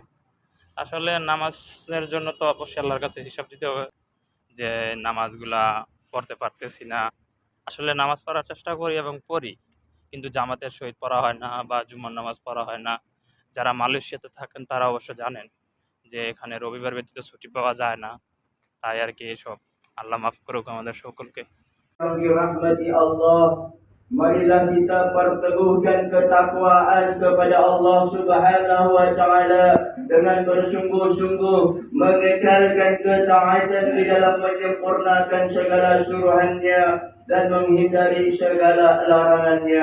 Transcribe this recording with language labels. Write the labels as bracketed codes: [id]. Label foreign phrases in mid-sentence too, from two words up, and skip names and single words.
[bn] আসলে নামাজের জন্য তো অবশ্যই আল্লাহর কাছে হিসাব দিতে হবে যে নামাজগুলা পড়তে পারতেছি না। আসলে নামাজ পড়ার চেষ্টা করি এবং পড়ি, কিন্তু জামাতের সহিত পড়া হয় না বা জুমার নামাজ পড়া হয় না। যারা মালয়েশিয়াতে থাকেন তারা অবশ্য জানেন যে এখানে রবিবার ব্যতীত ছুটি পাওয়া যায় না। তাই আর কি এসব। আল্লাহ মাফ করুক আমাদের সকলকে। [ms] Rahmati Allah, marilah kita perteguhkan ketakwaan kepada Allah [ar] سبحانه وتعالى [ms] dengan bersungguh-sungguh mengekalkan ketaatan di dalam menyempurnakan segala suruhannya dan menghindari segala larangannya.